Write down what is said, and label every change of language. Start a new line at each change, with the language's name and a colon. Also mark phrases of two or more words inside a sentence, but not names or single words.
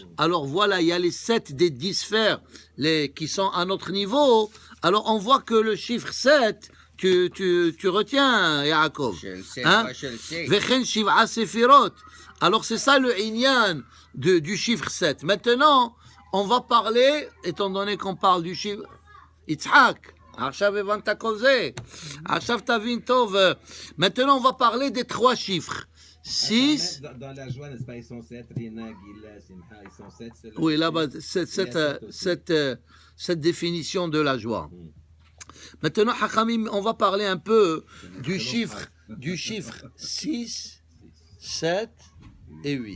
French: Alors voilà, il y a les 7 des 10 sphères qui sont à notre niveau. Alors on voit que le chiffre 7, tu retiens, Yaakov. Je le sais, Hein? moi je le sais.
Hebrew: וכן שבעה ספירות.
French: Alors c'est ça le Inyan du chiffre 7. Maintenant, on va parler, étant donné qu'on parle du chiffre...
Hebrew: יצחק, עכשיו הבנת כל זה. עכשיו תבין טוב.
French: Maintenant, on va parler des 3 chiffres. 6. Dans la joie, n'est-ce pas, ils sont 7. Rina, Gila, Simcha, ils sont 7. Oui, là-bas, cette définition de la joie. Maintenant, Hachamim, on va parler un peu du chiffre 6, 7 et 8.